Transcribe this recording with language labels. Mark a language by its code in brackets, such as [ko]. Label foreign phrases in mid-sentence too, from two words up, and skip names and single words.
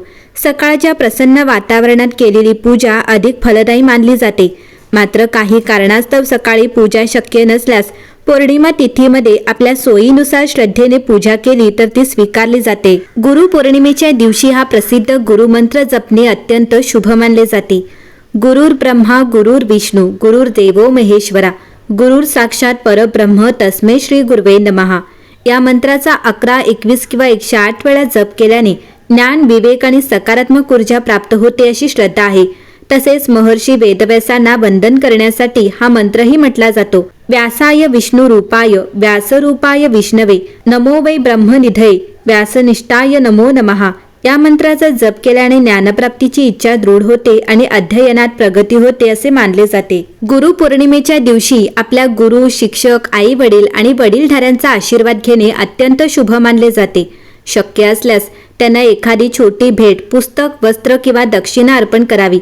[mr] सकाळच्या प्रसन्न वातावरणात केलेली पूजा अधिक फलदायी मानली जाते. मात्र काही कारणास्तव सकाळी पूजा शक्य नसल्यास पौर्णिमा तिथीमध्ये आपल्या सोयीनुसार श्रद्धेने पूजा केली तर ती स्वीकारली जाते. गुरुपौर्णिमेच्या दिवशी हा प्रसिद्ध गुरुमंत्र जपणे अत्यंत शुभ मानले जाते. [sa] गुरुर ब्रह्मा गुरुर विष्णू गुरुर्देवो महेश्वरा गुरुर साक्षात परब्रह्म तस्मै श्री गुरुवे नमः. [mr] या मंत्राचा 11, 21 किंवा 108 वेळा जप केल्याने ज्ञान, विवेक आणि सकारात्मक ऊर्जा प्राप्त होते अशी श्रद्धा आहे. तसेच महर्षी वेदव्यासांना वंदन करण्यासाठी हा मंत्रही म्हटला जातो. [sa] व्यासाय विष्णू रूपाय व्यासरूपाय विष्णवे नमो वै ब्रह्मनिधये व्यासनिष्ठाय नमो नमः. [mr] या मंत्राचा जप केल्याने ज्ञानप्राप्तीची इच्छा दृढ होते आणि अध्ययनात प्रगती होते असे मानले जाते. गुरुपौर्णिमेच्या दिवशी आपल्या गुरु, शिक्षक, आई वडील आणि वडीलधाऱ्यांचा आशीर्वाद घेणे अत्यंत शुभ मानले जाते. शक्य असल्यास त्यांना एखादी छोटी भेट, पुस्तक, वस्त्र किंवा दक्षिणा अर्पण करावी.